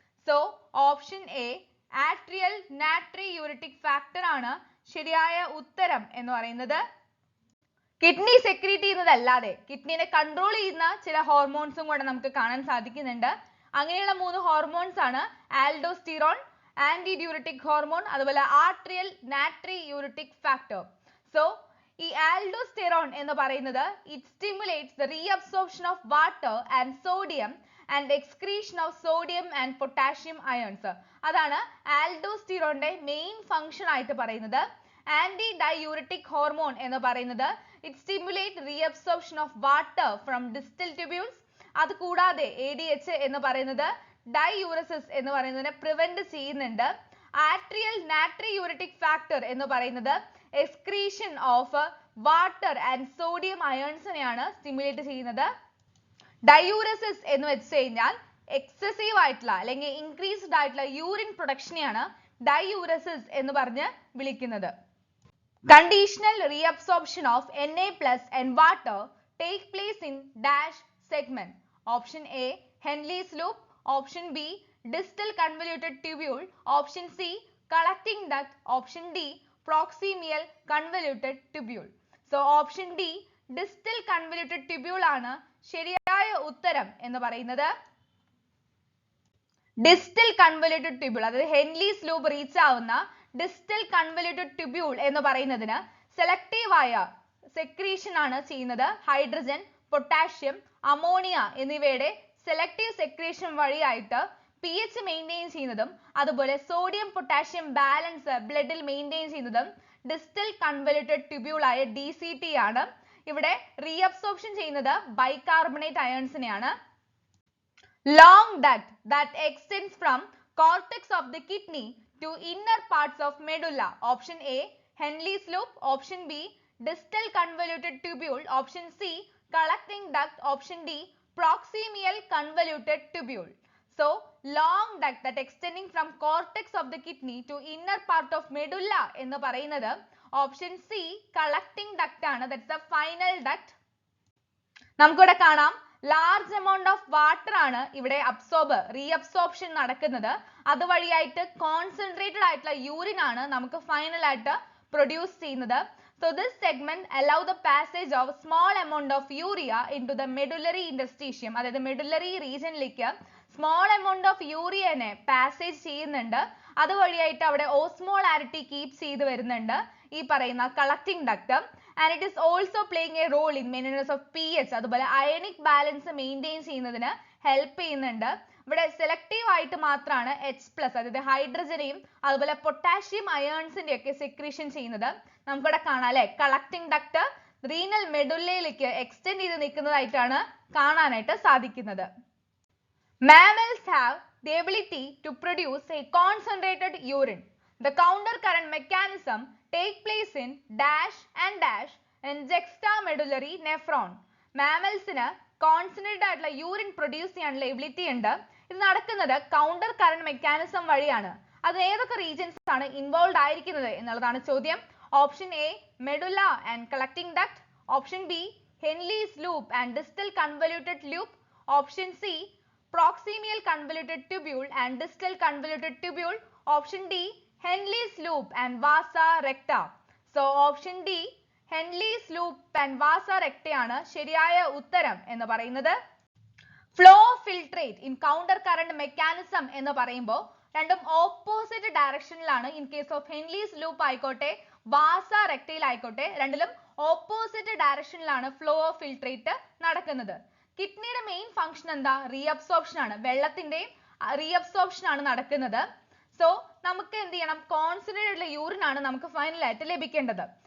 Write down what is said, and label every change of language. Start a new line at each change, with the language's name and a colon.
English: So option A,
Malayalam: arterial natriuretic factor ആണ് ശരിയായ ഉത്തരം എന്ന് പറയുന്നത്. കിഡ്നി സെക്രീറ്റ് ചെയ്യുന്നതല്ലാതെ കിഡ്നിനെ കൺട്രോൾ ചെയ്യുന്ന ചില ഹോർമോൺസും കൂടെ നമുക്ക് കാണാൻ സാധിക്കുന്നുണ്ട്. അങ്ങനെയുള്ള 3 ഹോർമോൺസ് ആണ് ആൽഡോസ്റ്റിറോൺ, ആന്റിഡ്യൂററ്റിക് ഹോർമോൺ, അതുപോലെ ആർട്രിയൽ നാട്രിയൂറിറ്റിക് ഫാക്ടർ.
English: so
Malayalam: ഈ ആൽഡോസ്റ്റിറോൺ എന്ന് പറയുന്നത്
English: It stimulates the reabsorption of water and sodium and excretion of sodium and potassium ions.
Malayalam: അതാണ് ആൽഡോസ്റ്റിറോണിന്റെ മെയിൻ ഫംഗ്ഷൻ ആയിട്ട് പറയുന്നത്.
English: anti diuretic hormone
Malayalam: എന്ന് പറയുന്നത്
English: It stimulate reabsorption of water from distal tubules.
Malayalam: അത് കൂടാതെ ADH എന്ന് പറയുന്നത് ഡൈയൂറസിസ് എന്ന് പറയുന്നതിനെ പ്രിവെന്റ് ചെയ്യുന്നുണ്ട്. ആർട്രിയൽ നാട്രിയൂറിറ്റിക് ഫാക്ടർ എന്ന് പറയുന്നത് excretion of water and sodium അയോൺസിനെയാണ് stimulate ചെയ്യുന്നത്. ഡയൂറസിസ് എന്ന് വെച്ച് കഴിഞ്ഞാൽ എക്സസീവ് ആയിട്ടുള്ള അല്ലെങ്കിൽ ഇൻക്രീസ്ഡ് ആയിട്ടുള്ള യൂറിൻ പ്രൊഡക്ഷനെയാണ് ഡയൂറസിസ് എന്ന് പറഞ്ഞ് വിളിക്കുന്നത്.
English: Conditional reabsorption of Na plus and water take place in dash segment. Option A, Henle's loop. Option B, distal convoluted tubule. Option C, collecting duct. Option D, proximal convoluted tubule. So option D,
Malayalam: distal convoluted tubule ആണ് ശരിയായ ഉത്തരം എന്ന് പറയുന്നത്. Distal convoluted tubule, അതായത് Henley's loop reach ആവുന്ന distal convoluted tubule എന്ന് പറയുന്നതിന് selective ആയ സെക്രീഷൻ ആണ് ചെയ്യുന്നത്. ഹൈഡ്രജൻ, പൊട്ടാഷ്യം, അമോണിയ എന്നിവയുടെ സെലക്റ്റീവ് സെക്രീഷൻ വഴിയായിട്ട് pH മെയിൻറ്റെയിൻ ചെയ്യുന്നതും അതുപോലെ സോഡിയം പൊട്ടാഷ്യം ബാലൻസ് ബ്ലഡിൽ മെയിൻറ്റെയിൻ ചെയ്യുന്നതും ഡിസ്റ്റൽ കൺവല്യൂട്ടഡ് ട്യൂബ്യൂൾ ആയ DCT ആണ്. ഇവിടെ റീഅബ്സോർപ്ഷൻ ചെയ്യുന്നത് bicarbonate അയോൺസിനെയാണ്.
English: Long duct that extends from cortex of the kidney to inner parts of medulla. Option A, Henle's loop. Option B, distal convoluted tubule. Option C, collecting duct. Option D, proximal convoluted tubule. So long duct that extending from cortex of the kidney to inner part of medulla
Malayalam: എന്ന് പറയുന്നത്
English: Option C, collecting duct ആണ്. That's the final duct.
Malayalam: നമുക്കിവിടെ കാണാം large amount of water ആണ് ഇവിടെ reabsorption നടക്കുന്നത്. അതുവഴിയായിട്ട് concentrated ആയിട്ടുള്ള urine ആണ് നമുക്ക് ഫൈനൽ ആയിട്ട് പ്രൊഡ്യൂസ് ചെയ്യുന്നത്.
English: So this segment allow the passage of small amount of urea into the medullary interstitium.
Malayalam: അതായത് medullary റീജിയനിലേക്ക് small amount of യൂറിയനെ passage ചെയ്യുന്നുണ്ട്. അതുവഴിയായിട്ട് അവിടെ ഓസ്മോളാരിറ്റി കീപ് ചെയ്ത് വരുന്നുണ്ട് ഈ പറയുന്ന collecting duct.
English: And it is also playing a role in maintenance of pH.
Malayalam: അതുപോലെ ionic balance maintain ചെയ്യുന്നതിന് help ചെയ്യുന്നുണ്ട്. ഇവിടെ സെലക്റ്റീവ് ആയിട്ട് മാത്രമാണ് H+, അതായത് ഹൈഡ്രജനെയും അതുപോലെ പൊട്ടാഷ്യം അയോൺസിന്റെ ഒക്കെ സെക്രീഷൻ ചെയ്യുന്നത്. നമുക്കിവിടെ കാണാം അല്ലെ, കളക്ടിംഗ് ഡക്ട് റീനൽ മെഡുല്ലയിലേക്ക് എക്സ്റ്റെൻഡ് ചെയ്ത് നിൽക്കുന്നതായിട്ടാണ് കാണാനായിട്ട് സാധിക്കുന്നത്.
English: Mammals have the ability to produce a concentrated urine. The counter current mechanism take place in dash and dash in juxtamedullary nephron.
Malayalam: Mammals-ന് concentrated ആയിട്ടുള്ള യൂറിൻ പ്രൊഡ്യൂസ് ചെയ്യാനുള്ള എബിലിറ്റി ഉണ്ട്. ഇത് നടക്കുന്നത് കൗണ്ടർ കറന്റ് മെക്കാനിസം വഴിയാണ്. അത് ഏതൊക്കെ റീജിയൻസ് ആണ് ഇൻവോൾവ് ആയിരിക്കുന്നത് എന്നുള്ളതാണ് ചോദ്യം.
English: Option A, medulla and collecting duct. Option B, Henle's loop and distal convoluted loop. Option C, proximal convoluted tubule and distal convoluted tubule. Option D, Henle's loop and vasa recta. So option D, Henle's loop and vasa recta
Malayalam: ആണ് ശരിയായ ഉത്തരം എന്ന് പറയുന്നത്.
English: Flow filtrate in counter current mechanism
Malayalam: എന്ന് പറയുമ്പോൾ രണ്ടും opposite ഡയറക്ഷനിലാണ്.
English: in case of
Malayalam: Henley's loop ആയിക്കോട്ടെ വാസ റെക്ടൈൽ ആയിക്കോട്ടെ രണ്ടിലും ഓപ്പോസിറ്റ് ഡയറക്ഷനിലാണ് ഫ്ലോ ഓഫ് ഫിൽട്രേറ്റ് നടക്കുന്നത്. കിഡ്നിയുടെ മെയിൻ ഫംഗ്ഷൻ എന്താ? റീഅബ്സോർപ്ഷൻ ആണ്. വെള്ളത്തിന്റെയും റീഅബ്സോർപ്ഷൻ ആണ് നടക്കുന്നത്. സോ നമുക്ക് എന്ത് ചെയ്യണം? കോൺസെൻട്രേറ്റഡ് ആയിട്ടുള്ള യൂറിൻ ആണ് നമുക്ക് ഫൈനൽ ആയിട്ട് ലഭിക്കേണ്ടത്.